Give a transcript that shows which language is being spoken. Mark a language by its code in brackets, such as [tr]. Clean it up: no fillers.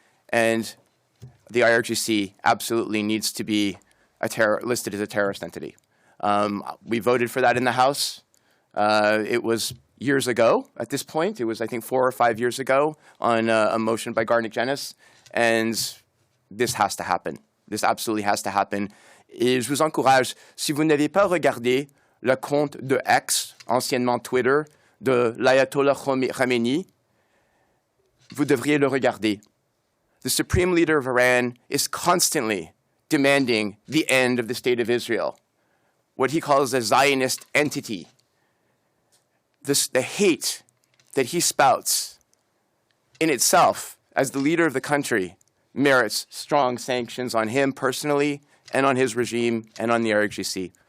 [en] And the IRGC absolutely needs to be listed as a terrorist entity. We voted for that in the House. It was years ago at this point. It was, I think, 4 or 5 years ago on a motion by Garnick Jenis. And this has to happen. This absolutely has to happen. [fr] Et je vous encourage, si vous n'avez pas regardé le compte de X, anciennement Twitter, de l'Ayatollah Khamenei, vous devriez le regarder. [en] The Supreme Leader of Iran is constantly demanding the end of the State of Israel, what he calls a Zionist entity. The hate that he spouts in itself, as the leader of the country, merits strong sanctions on him personally and on his regime and on the RWCHR.